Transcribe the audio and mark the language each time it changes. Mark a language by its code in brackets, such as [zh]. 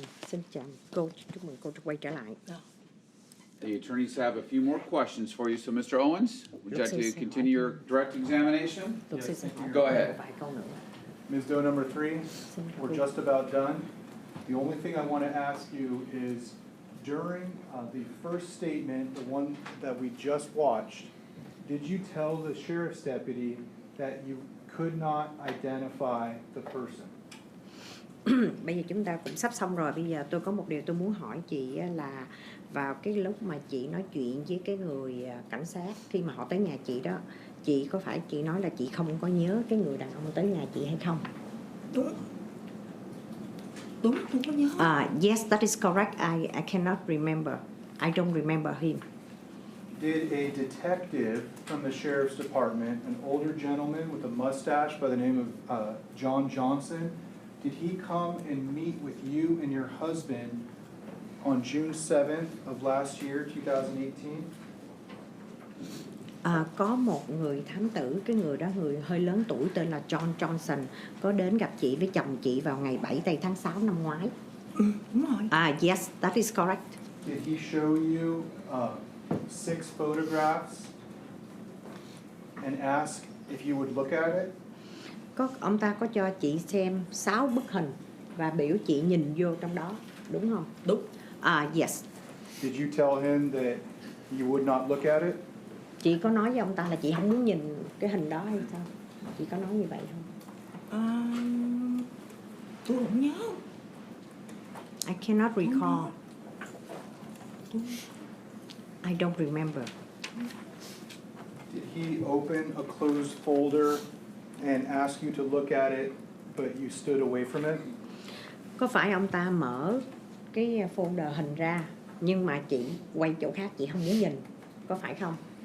[vi] Xin chào cô, chúc mừng cô quay trở lại. [en] The attorneys have a few more questions for you. So, Mr. Owens, would you like to continue your direct examination? Yes. Go ahead. Ms. Doe number 3, we're just about done. The only thing I want to ask you is, during the first statement, the one that we just watched, did you tell the sheriff's deputy that you could not identify the person? [vi] Bây giờ chúng ta cũng sắp xong rồi. Bây giờ tôi có một điều tôi muốn hỏi chị là vào cái lúc mà chị nói chuyện với cái người cảnh sát khi mà họ tới nhà chị đó, chị có phải chị nói là chị không có nhớ cái người đàn ông tới nhà chị hay không? Đúng, tôi có nhớ. [en] Yes, that is correct. I cannot remember. I don't remember him. Did a detective from the sheriff's department, an older gentleman with a mustache by the name of John Johnson, did he come and meet with you and your husband on June 7th of last year, 2018? [vi] Có một người thám tử, cái người đó người hơi lớn tuổi tên là John Johnson, có đến gặp chị với chồng chị vào ngày 7 tây tháng 6 năm ngoái. Đúng rồi. [en] Yes, that is correct. Did he show you 6 photographs and ask if you would look at it? [vi] Ông ta có cho chị xem 6 bức hình và biểu chị nhìn vô trong đó, đúng không? Đúng. [en] Yes. Did you tell him that you would not look at it? [vi] Chị có nói với ông ta là chị không muốn nhìn cái hình đó hay sao? Chị có nói như vậy không? Tôi không nhớ. [en] I cannot recall. I don't remember. Did he open a closed folder and ask you to look at it, but you stood away from it? [vi] Có phải ông ta mở cái folder hình ra nhưng mà chị quay chỗ khác, chị không muốn nhìn, có phải không?